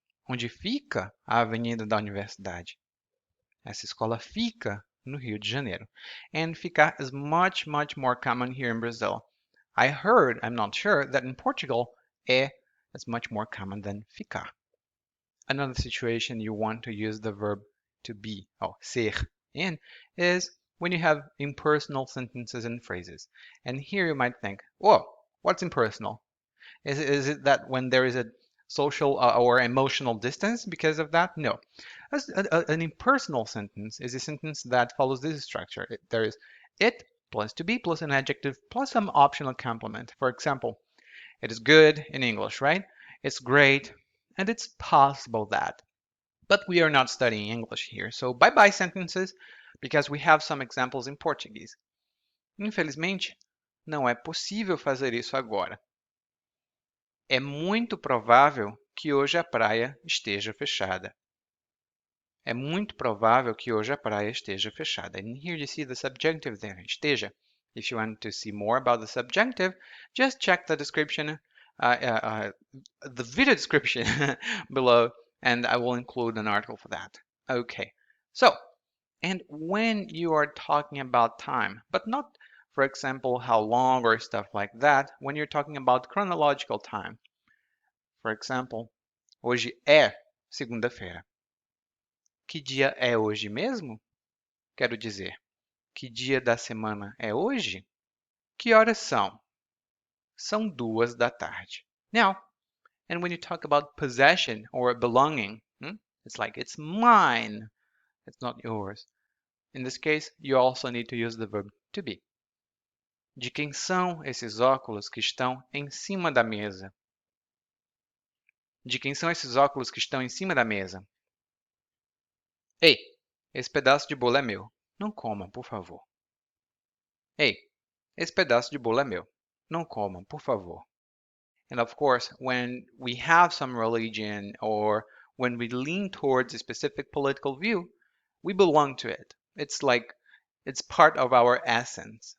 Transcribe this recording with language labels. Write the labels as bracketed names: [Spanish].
[Portuguese] Onde fica a avenida da universidade? Essa escola fica no Rio de Janeiro. [English] And ficar is much, much more common here in Brazil. I heard, I'm not sure, that in Portugal, é is much more common than ficar. Another situation you want to use the verb to be, or ser, in, is when you have impersonal sentences and phrases. And here you might think, whoa, what's impersonal? Is it that when there is a social or emotional distance because of that? No. An impersonal sentence is a sentence that follows this structure. There is it plus to be plus an adjective plus some optional complement. For example, It is good in English, right? It's great, and it's possible that. But we are not studying English here, so bye-bye sentences, because we have some examples in Portuguese. [Portuguese] Infelizmente, não é possível fazer isso agora. É muito provável que hoje a praia esteja fechada. É muito provável que hoje a praia esteja fechada. [English] And here you see the subjunctive there, esteja. If you want to see more about the subjunctive, just check the description, the video description below, and I will include an article for that. Okay, so, and when you are talking about time, but not, for example, how long or stuff like that, when you're talking about chronological time, for example, [Portuguese] hoje é segunda-feira. Que dia é hoje mesmo? Quero dizer, que dia da semana é hoje? Que horas são? São 2 da tarde. [English] Now, and when you talk about possession or belonging, it's like it's mine, it's not yours. In this case, you also need to use the verb to be. [Portuguese] De quem são esses óculos que estão em cima da mesa? De quem são esses óculos que estão em cima da mesa? Ei, esse pedaço de bolo é meu. Não coma, por favor. Ei, esse pedaço de bolo é meu. Não coma, por favor. [English] And of course, when we have some religion or when we lean towards a specific political view, we belong to it. It's like it's part of our essence.